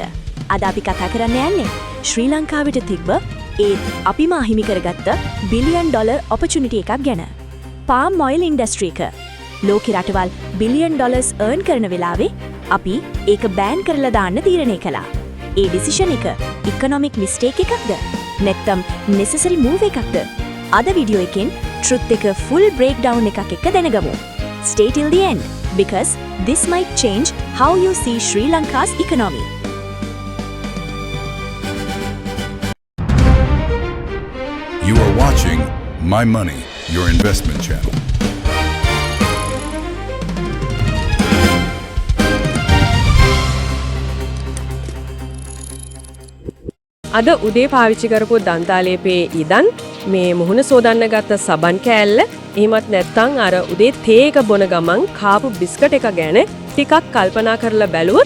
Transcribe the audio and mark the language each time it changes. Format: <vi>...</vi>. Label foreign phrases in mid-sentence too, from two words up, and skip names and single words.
<si>අද අපි කතා කරන්න යන්නේ ශ්‍රී ලංකාවට තිබ්බ ඒත් අපිම අහිමි කරගත්ත</si> <en>billion dollar opportunity</en> <si>එකක් ගැන.</si> <en>palm oil industry එක.</en> <si>ලෝකෙ රටවල්</si> <en>billion dollars earn</en> <si>කරන වෙලාවේ අපි ඒක බෑන් කරලා දාන්න තීරණය කළා. ඒ ඩිසිෂන් එක</si> <en>economic mistake</en> <si>එකක්ද? නැත්නම්</si> <en>necessary move</en> <si>එකක්ද? අද වීඩියෝ එකෙන් truth එක</si> <en>full breakdown</en> <si>එකක් එක්ක දැනගමු.</si> <en>Stay till the end because this might change how you see Sri Lanka's economy. You are watching My Money, your investment channel.</en> <si>අද උදේ පාවිච්චි කරපු දන්තාලේපේ ඉදන් මේ මුහුණ සෝදන්න ගත්ත සබන් කෑල්ල එහෙමත් නැත්නම් අර උදේ තේ එක බොන ගමන් කාපු බිස්කට් එක ගැන ටිකක් කල්පනා කරලා බැලුවොත්</si>